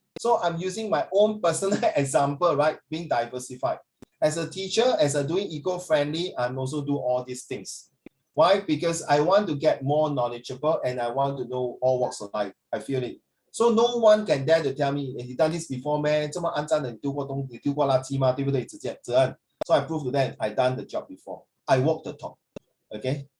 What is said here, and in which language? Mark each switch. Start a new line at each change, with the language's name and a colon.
English: So I'm using my own personal example, right? Being diversified. As a teacher, as a doing eco-friendly, I'm also do all these things. Why? Because I want to get more knowledgeable and I want to know all walks of life. I feel it. So no one can dare to tell me, you done this before, man.
Chinese: 这么肮脏的，你丢过东，你丢过垃圾吗？对不对？责任。
English: So I prove to them I done the job before. I walk the talk. Okay.